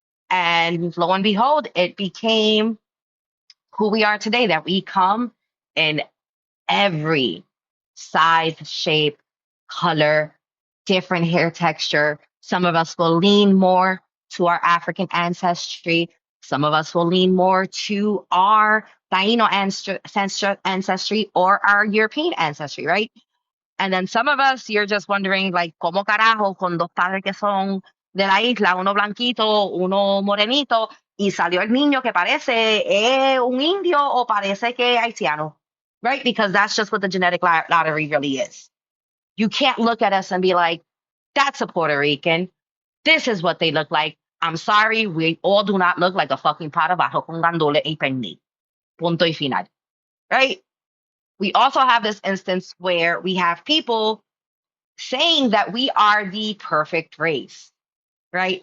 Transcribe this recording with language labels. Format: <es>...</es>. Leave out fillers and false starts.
<en>And lo and behold, it became who we are today, that we come in every size, shape, color, different hair texture. Some of us will lean more to our African ancestry. Some of us will lean more to our Taíno ancestry or our European ancestry, right? And then some of us, you're just wondering, like,</en> <es>¿cómo carajo con dos padres que son de la isla, uno blanquito, uno morenito, y salió el niño que parece un indio o parece que haitiano, right?</es> <en>Because that's just what the genetic lottery really is. You can't look at us and be like, that's a Puerto Rican. This is what they look like. I'm sorry, we all do not look like a fucking pot of</en> <es>ajo con gandules y pernil. Punto y final,</es> <en>right? We also have this instance where we have people saying that we are the perfect race, right?</en>